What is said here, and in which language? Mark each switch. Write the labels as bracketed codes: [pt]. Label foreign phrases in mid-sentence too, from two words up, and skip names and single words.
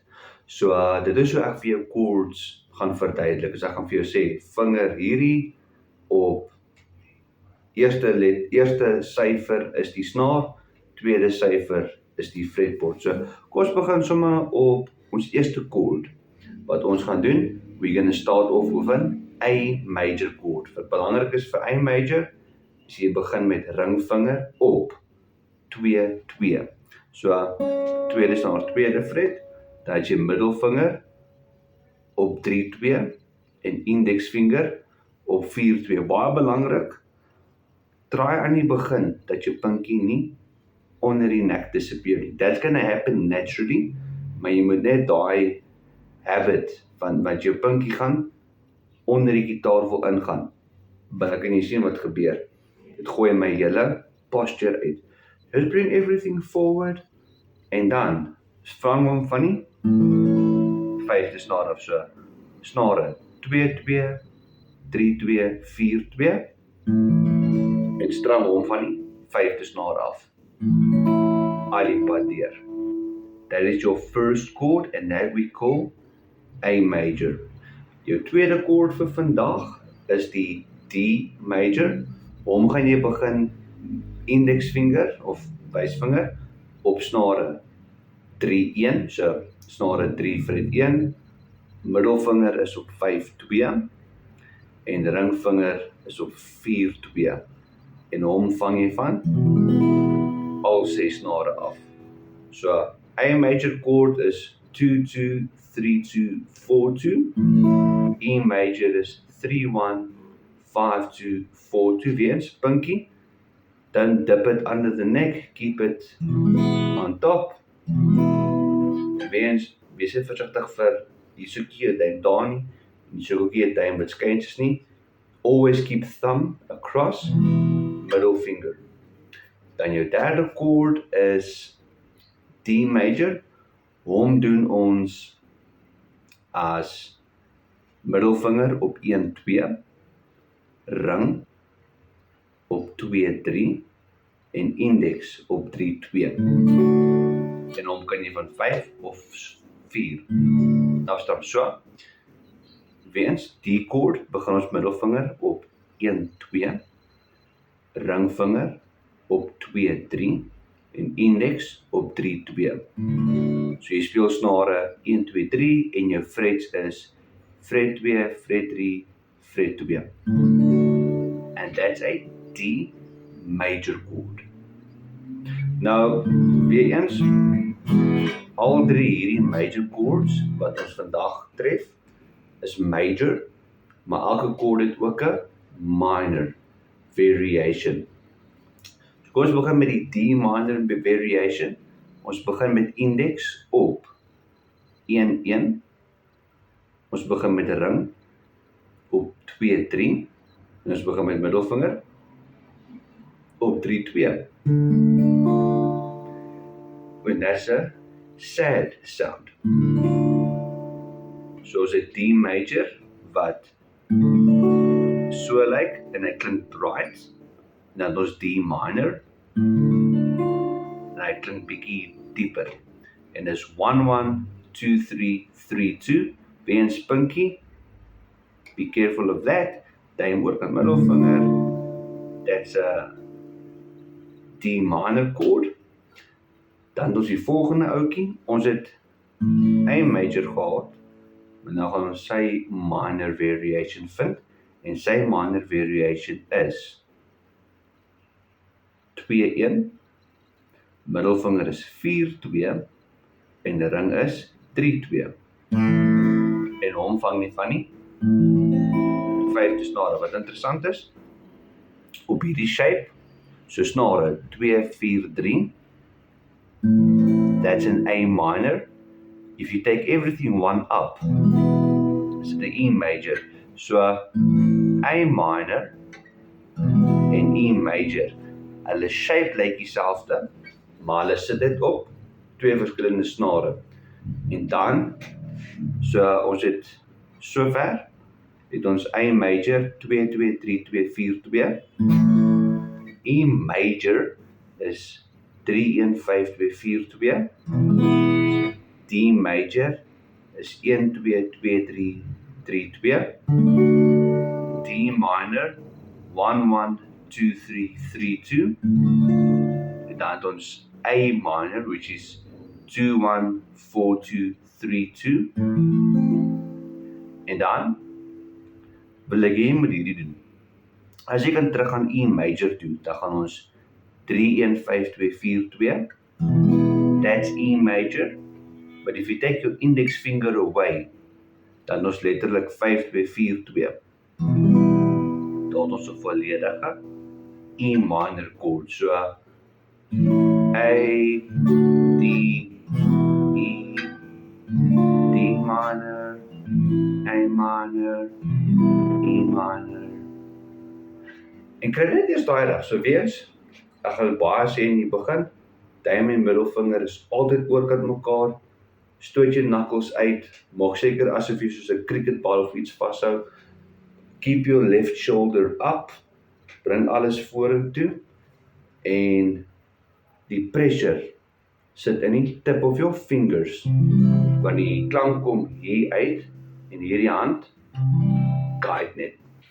[af] So dit is hoe ek vir jou chords gaan verduidelik. As ek gaan vir jou sê, vinger hierdie op eerste syfer is die snaar, tweede syfer is die fretboard. So kom ons begin sommer op ons eerste chord. Wat ons gaan doen, [en] we're going to start off with an A major chord. [af] Wat belangrik is vir A major, is jy begin met ringvinger op 2, 2. So tweede snaar, tweede fret, dan het jy middelvinger op 3, 2 en indeksvinger op 4, 2. Baie belangrik, try aan die begin dat jou pinkie nie onder die nek disappear nie. [en] That's gonna happen naturally, [af] maar jy moet net daai habit van wat jou pinkie gaan onder die gitaar wil ingaan. Maar kan jy sien wat gebeur? Dit gooi my hele posture uit. [en] Just bring everything forward [af] en dan vang hom van die vyfde snaar af. So snare 2-2, 3-2, 4-2 en stram hom van die vyfde snaar af. Al die pad deur. [en] That is your first chord and that we call A major. [af] Jou tweede chord vir vandag is die D major. Hom gaan jy begin indeksvinger of wysvinger op snare 3-1, so snare 3 fret 1, middelvinger is op 5-2 en ringvinger is op 4-2 en hom vang jy van al 6 snare af. So A major chord is 2-2, 3-2, 4-2, E major is 3-1, 5-2, 4-2, weer eens pinky, [en] then dip it under the neck, keep it on top, [af] weer eens, wees net versigtig vir, jy soek jy duim daar nie, jy soek ook jy duim wat skyntjies nie, [en] always keep thumb across, middle finger. [af] Dan jou derde chord is D major, hom doen ons as middelvinger op 1-2, ring op 2-3 en index op 3-2. En hom kan jy van 5 of 4 afstap. So, weens die chord begin ons middelvinger op 1-2, ringvinger op 2-3 en index op 3-2. So jy speel snare 1-2-3 en jou frets is fret 2, fret 3, fret 2. [en] And that's a D major chord. [af] Nou, weer eens, al drie hierdie major chords wat ons vandag tref, is major, maar elke chord het ook 'n [en] minor variation. [af] So kom ons begin met die D [en] minor variation. [af] Ons begin met index op 1-1. Ons begin met 'n ring op 2-3. En ons begin met middelvinger op 3-2. [en] And that's a sad sound. [af] So is 'n D major wat so lyk en hy klink bright. Dan ons D minor en hy klink bietjie dieper. En dis 1-1, 2-3, 3-2. [en] Weens pinky. Be careful of that. [af] Duim oor kan middelvinger. [en] That's a D minor chord. [af] Dan ons die volgende ouetjie. Ons het A major gehad. Maar nou gaan ons sy [en] minor variation [af] vind. En sy [en] minor variation [af] is 2-1. Middelvinger is 4-2. En die ring is 3-2. En hom vang nie van die vyfde snare. Wat interessant is, op hierdie shape, so snare 2-4-3, [en] that's an A minor. If you take everything one up, it's the E major. [af] So A minor en E major, hulle shape lyk dieselfde, maar hulle sit dit op twee verskillende snare. En dan, so ons het sover, het ons A major 2-2-3-2-4-2. E major is 3-1-5-2-4-2. D major is 1-2-2-3-3-2. D minor 1-1-2-3-3-2. En dan het ons A minor, [en] which is [af] 2-1-4-2-3-2. En dan wil ek jy moet hierdie doen. As jy kan terug aan E major toe, dan gaan ons 3-1-5-2-4-2. [en] That's E major. But if you take your index finger away, [af] dan ons letterlik 5-2-4-2. Dan ons 'n volledige E minor chord. So A, D, E, D minor, A minor, E minor. En kry net eers daai reg, so wees, ek gaan baie sê in die begin, duim en middelvinger is altyd oorkant mekaar, stoot jou knuckles uit, maak seker asof jy soos 'n cricketbal of iets vashou, [en] keep your left shoulder up, [af] bring alles vorentoe, en die pressure sit in die [en] tip of your fingers. [af] Wanneer die klank kom hier uit, en hierdie hand, guide net